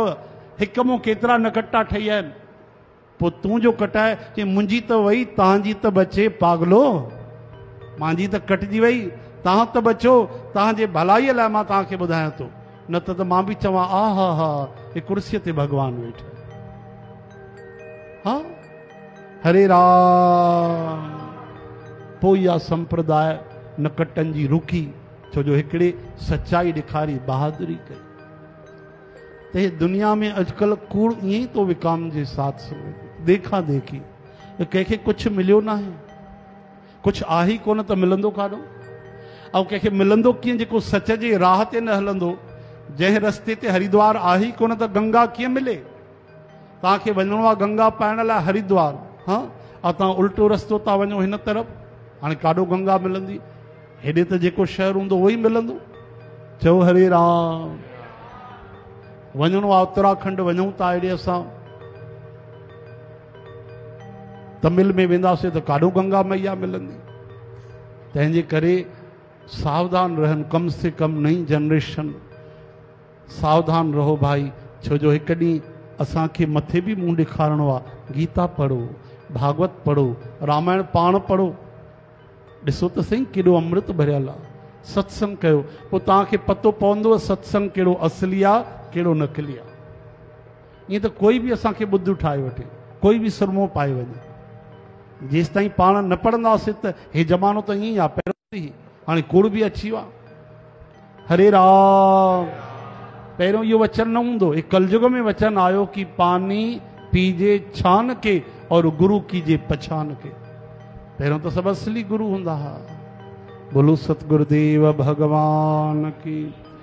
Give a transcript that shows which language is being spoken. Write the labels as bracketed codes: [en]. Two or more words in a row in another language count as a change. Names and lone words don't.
[sd] हिक मूं केतिरा नकटा ठही आहिनि, पोइ तूं जो कटाए चई मुंहिंजी त वई, तव्हांजी त बचे पागलो, मुंहिंजी त कटिजी वई, तव्हां त बचो, तव्हांजे भलाईअ लाइ मां तव्हांखे ॿुधायां थो, न त मां बि चवां आ हा हा हे कुर्सीअ ते भॻवानु वेठो। हा हरे राम। पोइ इहा संप्रदाय नकटनि जी रुकी, छो जो हिकिड़े सचाई ॾेखारी, बहादुरी कई। त हे दुनिया में अॼुकल्ह कूड़ ईअं ई थो विकामजे साथ संगत, देखा देखी। कंहिंखे कुझु मिलियो न आहे, कुझु आहे ई कोन त मिलंदो काॾो, ऐं कंहिंखे मिलंदो कीअं जेको सच जे राह ते न हलंदो। जंहिं रस्ते ते हरिद्वार आहे ई कोन त गंगा कीअं मिले। तव्हांखे वञिणो आहे गंगा पाइण लाइ हरिद्वार, हा, ऐं तव्हां उल्टो रस्तो था वञो हिन तरफ़, हाणे काॾो गंगा मिलंदी। हेॾे त जेको शहर हूंदो उहो ई मिलंदो। चओ हरे राम। वञिणो आहे उत्तराखंड, वञूं था हेॾे असां, तमिल में वेंदासीं त काॾो गंगा मैया मिलंदी। तंहिंजे करे सावधान रहनि, [hi] कम से कम नई जनरेशन सावधान रहो भाई। [sd] छो जो हिकु ॾींहुं असांखे मथे बि मुंहुं ॾेखारिणो आहे। गीता पढ़ो, भागवत पढ़ो, रामायण पाण पढ़ो, ॾिसो त सही केॾो अमृत भरियल आहे। सत्संग कयो, पोइ तव्हांखे पतो पवंदो सत्संग कहिड़ो असली आहे, कहिड़ो नकली आहे। ईअं त कोई बि असांखे ॿुधू ठाहे वठे, कोई बि सुरमो पाए वञे, जेसि ताईं पाण न पढ़ंदासीं त हे ज़मानो त ईअं ई आहे। पहिरियों हाणे कूड़ बि अची वियो आहे। हरे राम। पहिरियों इहो वचन न हूंदो, हे कलयुग में वचन आयो कि [hi] पानी पीजे छान के और गुरु कीजे पछान के। [sd] पहिरियों त सभु असली गुरु हूंदा हुआ। [hi] बोलो सतगुरुदेव भगवान की।